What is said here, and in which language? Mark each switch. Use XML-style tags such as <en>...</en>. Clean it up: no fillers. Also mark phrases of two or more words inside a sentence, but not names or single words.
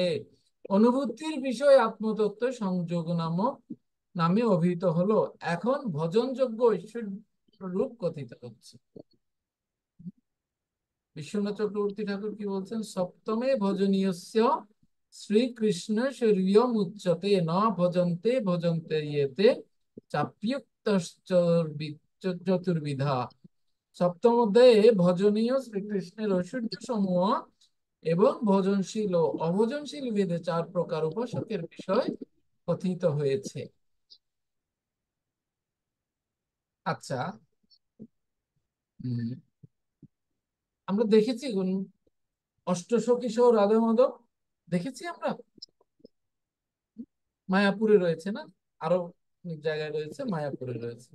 <bn>অনুভূতির বিষয় আত্মতত্ত্ব সংযোগ নামে অভিহিত হলো, এখন ভজনযোগ্য ঈশ্বর রূপ কথিত হচ্ছে। বিশ্বনাথ চক্রবর্তী ঠাকুর কি বলছেন?</bn> <sa>সপ্তমে ভজনীয়স্য শ্রীকৃষ্ণ শরীয়ম উচ্যতে ন ভজন্তে ভজন্তে ইয়েতে চাপ্যুক্ত চতুর্বিধা।</sa> <bn>সপ্তম অধ্যায়ে ভজনীয় শ্রীকৃষ্ণের ঐশ্বর্য সমূহ এবং ভজনশীল ও অভজনশীল ভেদে 4 প্রকার উপাসকের বিষয় কথিত হয়েছে। আচ্ছা, আমরা দেখেছি অষ্টসখী সহ রাধা মাধব দেখেছি আমরা, মায়াপুরে রয়েছে না, আরো অনেক জায়গায় রয়েছে, মায়াপুরে রয়েছে।</bn>